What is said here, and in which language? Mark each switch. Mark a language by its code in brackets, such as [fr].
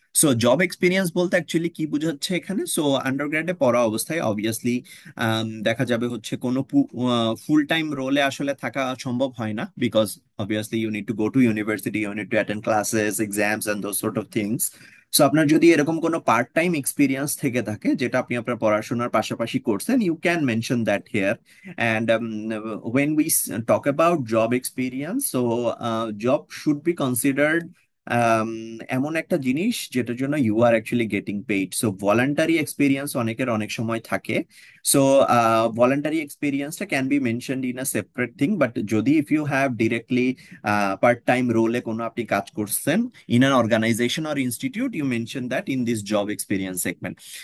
[bn] So job experience বলতে actually কি বোঝাচ্ছে এখানে? সো আন্ডারগ্রেডে পড়া অবস্থায় অবভিয়াসলি দেখা যাবে হচ্ছে কোনো ফুল টাইম রোলে আসলে থাকা সম্ভব হয় না, because [en] obviously you need to go to university, you need to attend classes, exams and those sort of things. [bn] So আপনার যদি এরকম কোনো পার্ট টাইম এক্সপিরিয়েন্স থেকে থাকে যেটা আপনি আপনার পড়াশোনার পাশাপাশি করছেন, [en] You can mention that here. And when we talk about job experience, so job should be considered [bn] এমন একটা জিনিস যেটার জন্য [en] You are actually getting paid. [bn] So voluntary experience অনেকের অনেক সময় থাকে। সো ভলান্টারি এক্সপিরিয়েন্সটা [en] can be mentioned in a separate thing, [bn] but যদি [en] if you have directly [bn] part time রোলে কোনো আপনি কাজ করছেন [en] In an organisation or institute, you mention that in this job experience segment.